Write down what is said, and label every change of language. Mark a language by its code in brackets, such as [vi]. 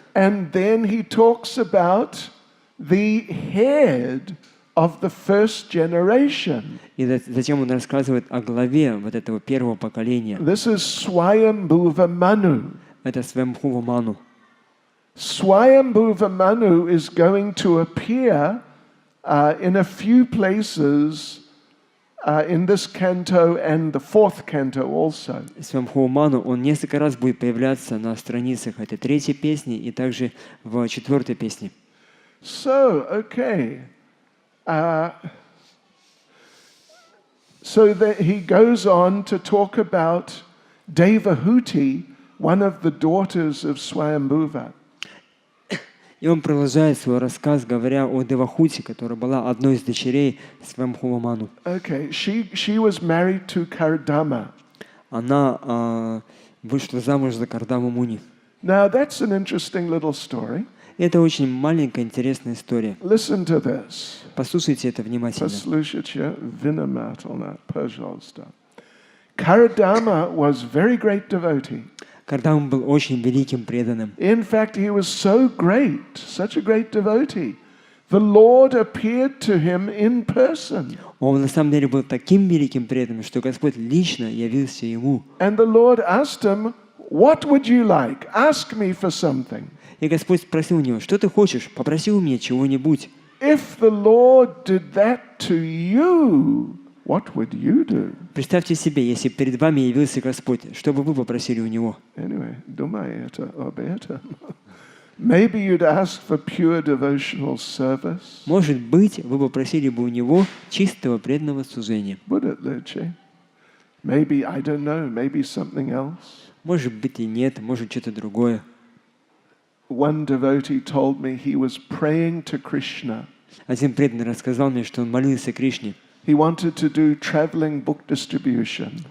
[en] And then he talks about the head of the first generation. [ru] И затем он рассказывает о главе вот этого первого поколения. [en] This is Swayambhuva Manu. [ru] Это Свамбхува Ману. [en] Swayambhuva Manu is going to appear in a few places in this canto and the fourth canto also. [ru] Свамбхува Ману, он несколько раз будет появляться на страницах этой третьей песни и также в четвертой песне. [en] So, okay. So that he goes on to talk about Devahuti, one of the daughters of Swayambhuva. [ru] И он продолжает свой рассказ, говоря о Девахути, которая была одной из дочерей Свамбхува Ману. [en] Okay, she was married to Kardama. [ru] Она вышла замуж за Кардаму Муни. [en] Now that's an interesting little story. [ru] Это очень маленькая интересная история. [en] Listen to this. [ru] Послушайте это внимательно. Послушайте внимательно, пожалуйста. [en] Kardama was very great devotee. [ru] Кардама был очень великим преданным. [en] In fact, he was so great, such a great devotee. The Lord appeared to him in person. [ru] Он на самом деле был таким великим преданным, что Господь лично явился ему. [en] And the Lord asked him, "What would you like? Ask me for something." [ru] И Господь спросил у него, что ты хочешь? Попроси у меня чего-нибудь. [en] If the Lord did that to you, what would you do? [ru] Представьте себе, если перед вами явился Господь, что бы вы попросили у Него? [en] Anyway, [ru] думай это об этом. [en] Maybe you'd ask for pure devotional service. [ru] Может быть, вы попросили бы у Него чистого преданного служения. [en] Would it, Leche? Maybe, I don't know, maybe something else. [ru] Может быть и нет, может что-то другое. [en] One devotee told me he was praying to Krishna. [ru] Один преданный рассказал мне, что он молился Кришне. [en] He wanted to do traveling book distribution.